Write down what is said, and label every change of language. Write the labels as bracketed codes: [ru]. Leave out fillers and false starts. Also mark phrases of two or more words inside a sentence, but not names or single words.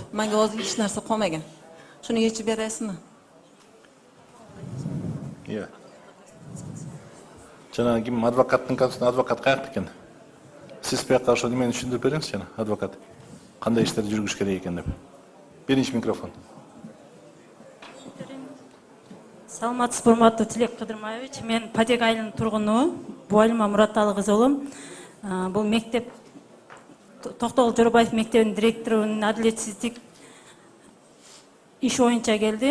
[uz] Menga hozir hech narsa qolmagan. Shuni yechib berasizmi? Iya. Jana kim advokatning karşısında advokat qayerda ekan? Siz bu yoqqa o'sha nimani tushuntirib beringiz jana, advokat. Qanday ishlarni yurgizish kerak ekan deb. Birinchi mikrofon. [ky] Саламатсыз, урматтуу Тилек Кыдырмаевич. Мен Падек айылынын тургуну Буалима Мураталы кызы болом. Бул мектеп Токтогул Жорубаев мектебинин директорунун адилетсиздик иш боюнча келдим.